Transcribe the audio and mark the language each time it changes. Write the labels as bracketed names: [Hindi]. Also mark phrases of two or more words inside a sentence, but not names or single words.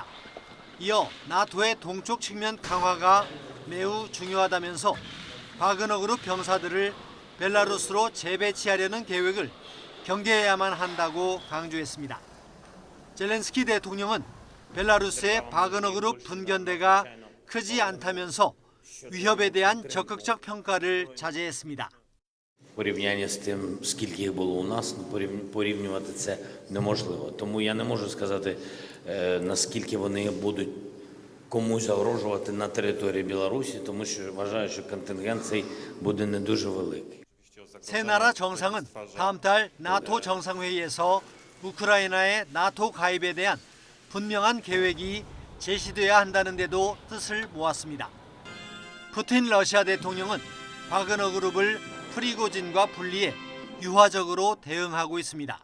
[Korean] 이어 나토의 동쪽 측면 강화가 매우 중요하다면서 바그너 그룹 병사들을 벨라루스로 재배치하려는 계획을 경계해야만 한다고 강조했습니다. 젤렌스키 대통령은 벨라루스의 바그너 그룹 분견대가 크지 않다면서 위협에 대한 적극적 평가를 자제했습니다. [Ukrainian] Порівняння з тим, скільки їх було у нас, порівнювати це неможливо. Тому я не можу сказати, наскільки вони будуть комусь загрожувати на території Білорусі, тому що вважаю, що контингент цей буде не дуже великий. [Korean] 세 나라 정상은 다음 달 나토 정상회의에서 우크라이나의 나토 가입에 대한 분명한 계획이 제시돼야 한다는 데도 뜻을 모았습니다. 푸틴 러시아 대통령은 바그너 그룹을 프리고진과 분리해 유화적으로 대응하고 있습니다.